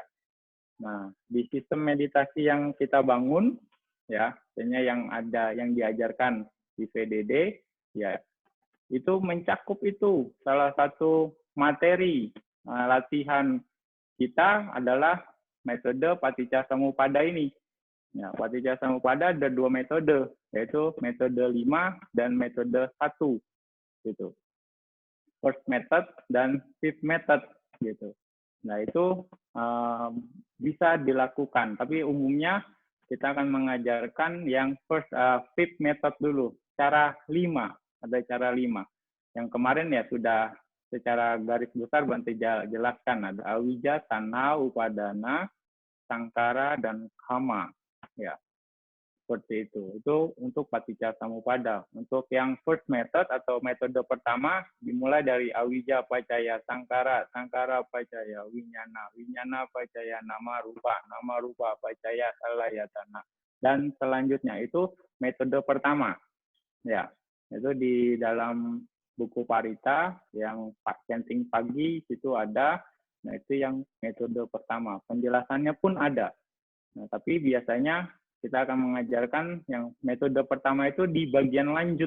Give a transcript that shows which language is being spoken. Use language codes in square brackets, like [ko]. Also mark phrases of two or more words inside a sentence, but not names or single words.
[id] Nah, di sistem meditasi yang kita bangun, ya, artinya yang diajarkan di VDD, ya, itu mencakup itu. Salah satu materi latihan kita adalah metode [pi] paticca samuppada [id] ini. Ya, [pi] paticca samuppada [id] ada 2 metode, yaitu metode 5 dan metode 1. Gitu. [en] First method dan fifth method. [id] Gitu. Nah, itu bisa dilakukan, tapi umumnya kita akan mengajarkan yang [en] fifth method [id] dulu, cara 5, ada cara 5. Yang kemarin ya sudah secara garis besar Bante jelaskan, ada [pi] awija, tanha, upadana, sangkara, [id] dan kama. Ya, seperti itu. Itu untuk [pi] paticca samuppada. [id] Untuk yang [en] first method [id] atau metode pertama dimulai dari [pi] awija pacaya sangkara, sangkara pacaya winyana, winyana pacaya nama rupa pacaya salayatana. [id] Dan selanjutnya itu metode pertama. Ya, itu di dalam buku Parita yang chanting pagi itu ada. Nah, itu yang metode pertama. Penjelasannya pun ada. Nah, tapi biasanya kita akan mengajarkan yang metode pertama itu di bagian lanjut.